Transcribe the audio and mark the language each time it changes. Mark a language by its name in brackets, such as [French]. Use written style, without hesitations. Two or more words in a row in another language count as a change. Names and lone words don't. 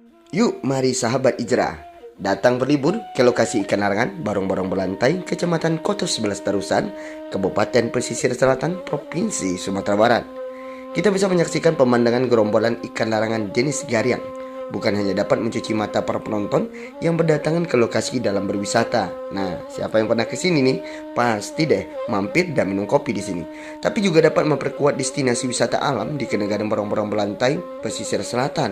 [Indonesian] Yuk mari sahabat Ijrah datang berlibur ke lokasi ikan larangan Barong-Barong Belantai, Kecamatan Koto 11 Tarusan, Kabupaten Pesisir Selatan, Provinsi Sumatera Barat. Kita bisa menyaksikan pemandangan gerombolan ikan larangan jenis gariang. Bukan hanya dapat mencuci mata para penonton yang berdatangan ke lokasi dalam berwisata. Nah, siapa yang pernah ke sini nih, pasti deh mampir dan minum kopi di sini. Tapi juga dapat memperkuat destinasi wisata alam di Kenegaraan Barong-Barong Belantai, Pesisir Selatan.